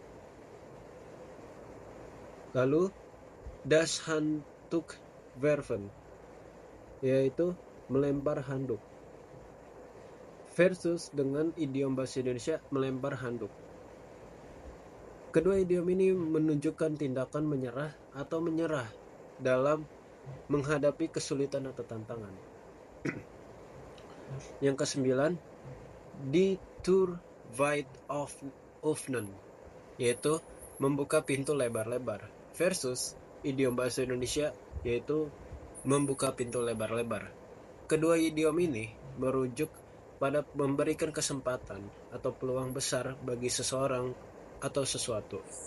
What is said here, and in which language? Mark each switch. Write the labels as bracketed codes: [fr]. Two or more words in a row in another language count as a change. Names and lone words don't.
[id] Lalu, [de] Das Handtuch werfen, [id] yaitu melempar handuk, versus dengan idiom bahasa Indonesia melempar handuk. Kedua idiom ini menunjukkan tindakan menyerah atau menyerah dalam menghadapi kesulitan atau tantangan. Yang kesembilan, [de] die Tür weit öffnen, [id] yaitu membuka pintu lebar-lebar, versus idiom bahasa Indonesia yaitu membuka pintu lebar-lebar. Kedua idiom ini merujuk pada memberikan kesempatan atau peluang besar bagi seseorang atau sesuatu.